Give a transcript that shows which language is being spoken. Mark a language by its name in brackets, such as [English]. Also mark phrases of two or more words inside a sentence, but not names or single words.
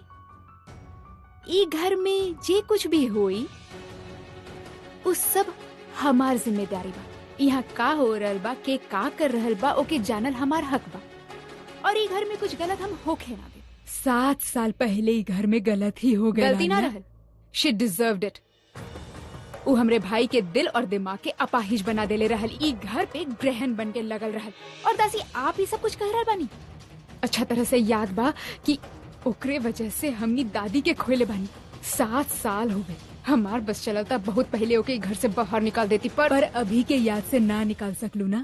[Bhojpuri] ई घर में जे कुछ भी होई उस सब हमार जिम्मेदारी बा। यहाँ का हो रहल बा, के का कर रहल बा, ओके जानल हमार हक बा। और ई घर में कुछ गलत हम होखे ना दे। 7 साल पहले ई घर में गलत ही हो गया। गलती ना रहल, [English] she deserved it. [Bhojpuri] वो हमरे भाई के दिल और दिमाग के अपाहिज बना देले रहल। ई घर पे ग्रहण बन के लगल रहल। और दासी, आप ही सब कुछ कह रहल बानी। अच्छा तरह से याद बा कि ओकरे वजह से हमनी दादी के खोले बानी। 7 साल हो गए। हमार बस चलता बहुत पहले ओके घर से बाहर निकाल देती, पर अभी के याद से ना निकाल सकलू ना।